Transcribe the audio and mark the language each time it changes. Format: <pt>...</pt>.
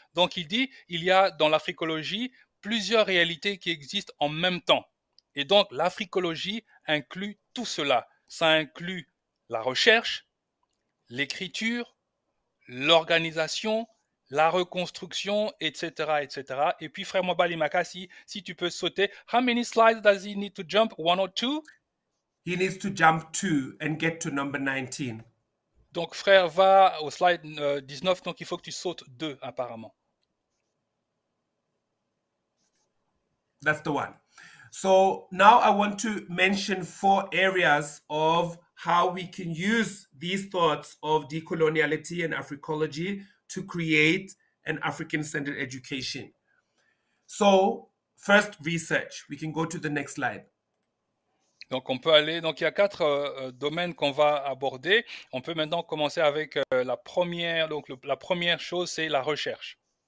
<fr>Donc, il dit, il y a dans l'africologie plusieurs réalités qui existent en même temps. Et donc, l'africologie inclut tout cela. Ça inclut la recherche, l'écriture, l'organisation, la reconstruction, etc., etc. Et puis, frère Mobali Makasi, si tu peux sauter.</fr> <en>How many slides does he need to jump? 1 or 2? He needs to jump 2 and get to number 19.</en> <fr>Donc, frère, va au slide 19, donc il faut que tu sautes 2, apparemment.</fr> <en>That's the one. So now I want to mention 4 areas of how we can use these thoughts of decoloniality and Africology to create an African-centered education. So first, research. We can go to the next slide.</en> <fr>Donc, on peut aller. Donc, il y a 4 domaines qu'on va aborder. On peut maintenant commencer avec la première. Donc, la première chose, c'est la recherche.</fr>